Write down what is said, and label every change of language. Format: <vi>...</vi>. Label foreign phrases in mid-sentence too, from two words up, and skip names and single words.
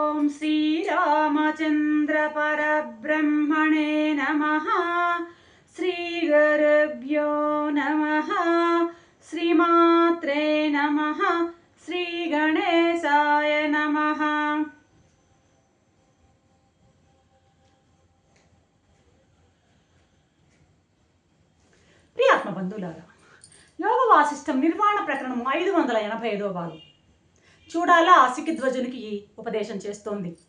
<sa>श्रीरामचंद्र परब्रह्मणे नमः। श्रीगुरुभ्यो नमः। श्रीमात्रे नमः। श्रीगणेशाय नमः।</sa> <te>ప్రియాత్మ బంధువులారా, యోగ వాసిష్టం నిర్వాణ ప్రకరణం 585వ భాగం చూడాలా సికిధ్వజునికి ఉపదేశం చేస్తోంది.</te>